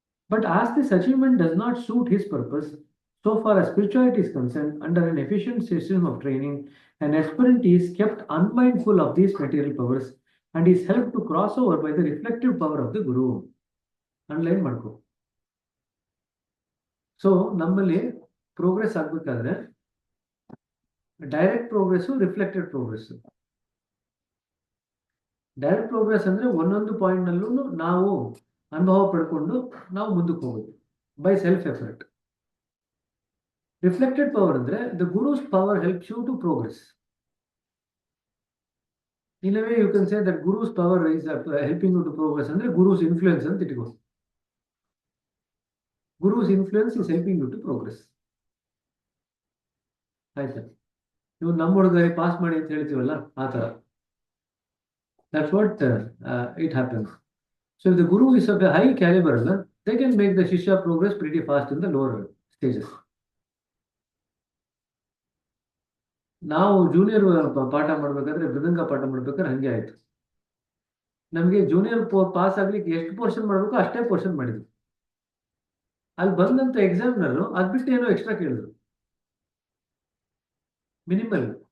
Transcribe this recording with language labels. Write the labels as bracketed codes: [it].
[en] But as this achievement does not suit his purpose, so far as spirituality is concerned, under an efficient system of training, an aspirant is kept unmindful of these material powers and is helped to cross over by the reflective power of the Guru. [kn] Underline ಮಾಡ್ಕೊ. So ನಮ್ಮಲ್ಲಿ progress ಆಗ್ಬೇಕಾದ್ರೆ direct progress, reflected progress. Direct progress ಅಂದ್ರೆ ಒಂದೊಂದು point ನಲ್ಲೂ ನಾವು ಅನುಭವ ಪಡ್ಕೊಂಡು ನಾವು ಮುಂದಕ್ಕೆ ಹೋಗೋದು [en] By self effort. Reflected power ಅಂದ್ರೆ the guru's power helps you to progress. In a way you can say that Guru's power is helping you to progress ಅಂದ್ರೆ Guru's influence [kn] ಅಂತ ಇಟ್ಕೋ. [en] Guru's influence is helping you to progress. [kn] ಆಯ್ತಾ? ನೀವು ನಮ್ಮ ಹುಡುಗರಿಗೆ pass ಮಾಡಿ ಅಂತ ಹೇಳ್ತೀವಲ್ಲ, ಆ ತರ. [en] That's what it happens. So if the guru is of a high caliber, they can make the shishya progress pretty fast in the lower stages. [kn] ನಾವು ಜೂನಿಯರ್ ಪಾಠ ಮಾಡ್ಬೇಕಾದ್ರೆ ಮೃದಂಗ ಪಾಠ ಮಾಡ್ಬೇಕಾದ್ರೆ ಹಂಗೆ ಆಯ್ತು. ನಮಗೆ ಜೂನಿಯರ್ ಪಾಸ್ ಆಗ್ಲಿಕ್ಕೆ ಎಷ್ಟು ಪೋರ್ಷನ್ ಮಾಡ್ಬೇಕು ಅಷ್ಟೇ ಪೋರ್ಷನ್ ಮಾಡಿದ್ವಿ. ಅಲ್ಲಿ ಬಂದಂತ ಎಕ್ಸಾಮ್ನಲ್ಲೂ ಅದ್ ಬಿಟ್ಟು ಏನೋ ಎಕ್ಸ್ಟ್ರಾ ಕೇಳಿದ್ರು, ಮಿನಿಮಲ್.